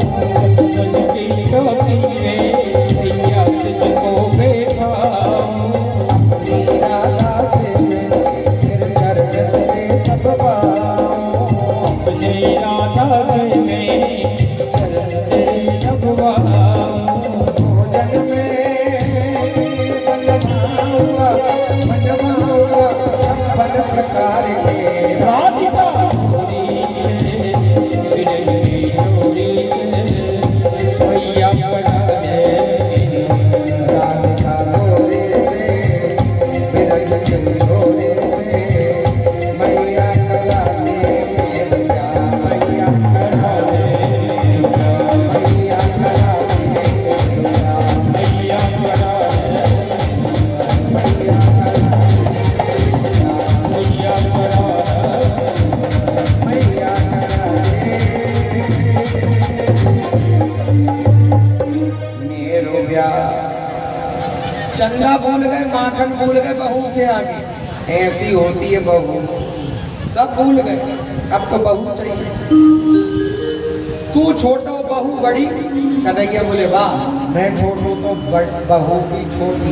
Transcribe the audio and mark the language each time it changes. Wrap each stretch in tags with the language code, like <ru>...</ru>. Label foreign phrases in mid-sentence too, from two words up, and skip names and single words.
<hi>चंदन की चौकी में मैया तुझको बैठाऊं। अपनी राधा से मैं फिर कर तेरे तब पाऊं। अपने राधा से मैं चरण तेरे नभवाऊं। भोजन में बनवाऊंगा छप्पन प्रकार के। राधिका छोरी से बिरज की छोरी से मैया करा दे। राधिका छोरी से बिरज की छोरी से मैया करा दे मेरे प्यार। मैया करा दे, मैया करा दे मेरे प्यार। मैया करा दे। मैया करा मैया करा दे। मैया करा दे मेरो प्यार। चंदा भूल गए, माखन भूल गए बहू के आगे। ऐसी होती है बहू, सब भूल गए। अब तो बहू चाहिए।</hi> <bra>तू छोटो बहू बड़ी।</bra> <hi>कन्हैया बोले वाह, मैं छोटू तो बहू भी छोटी।</hi>